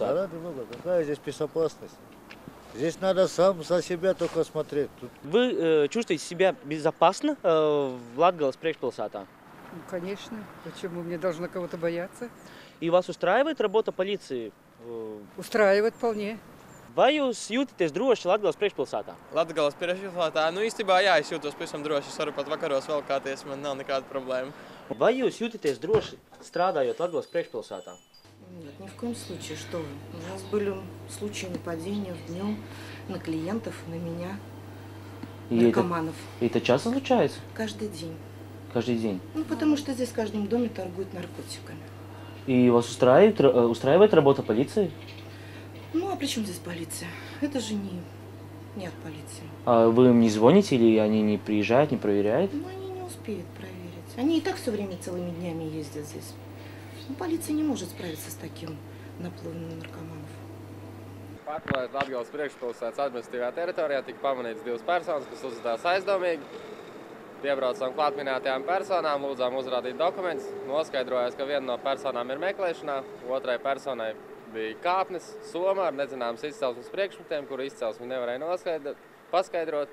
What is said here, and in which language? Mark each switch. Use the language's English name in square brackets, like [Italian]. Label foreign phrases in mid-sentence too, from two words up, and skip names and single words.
[Russian] Да ради бога, какая здесь безопасность? Здесь надо сам за себя только смотреть. Тут... Вы чувствуете себя безопасно в Латгалас приekšpilsētā? Ну, конечно. Почему мне должно кого-то бояться? И вас устраивает работа полиции? Устраивает вполне. [Latvian] Vai jūs jūtaties droši Latgales priekšpilsētā? Latgales priekšpilsētā, īstenībā jā, es jūtos pavisam droši. Es varu pat vakaros valkāties, man nav nekāda problēma. Vai jūs jūtaties droši strādājot Latgales priekšpilsētā? [Russian] Нет, ни в коем случае. Что вы? У нас были случаи нападения днем на клиентов, на меня, наркоманов. И это часто случается? Каждый день. Каждый день? Ну, потому что здесь в каждом доме торгуют наркотиками. И вас устраивает работа полиции? Ну, а при чем здесь полиция? Это же не от полиции. А вы им не звоните или они не приезжают, не проверяют? Ну, они не успеют проверить. Они и так все время целыми днями ездят здесь. Ну, полиция не может справиться с таким наплывом наркоманов. [Latvian] Patklājot Latgales priekšpilsētas administratīvajā teritorijā tika pamanīts 2 personas, kas uzvedās aizdomīgi. Piebraucām klāt minētajām personām, lūdzām uzrādīt dokumentus. Noskaidrojās, ka viena no personām ir meklēšanā, otrai personai bija kāpnes, soma ar nezināmas izcelsmes priekšmetiem, kuru izcelsmi nevarēja paskaidrot.